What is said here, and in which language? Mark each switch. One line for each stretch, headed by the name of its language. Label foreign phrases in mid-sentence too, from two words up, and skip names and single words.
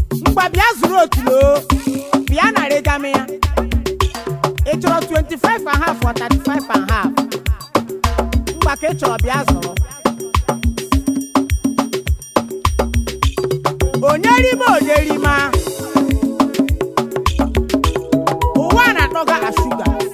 Igbo: Ngwa bịa zụrụ otulu o. Bịa nara ịga mee ya. Ị chọrọ
English: twenty-five and half or thirty-five and half?
Igbo: Ngwa ka ị chọrọ bịa zụrụ. Onye rime, onye rime a. Ụwa na-atọga a shuga.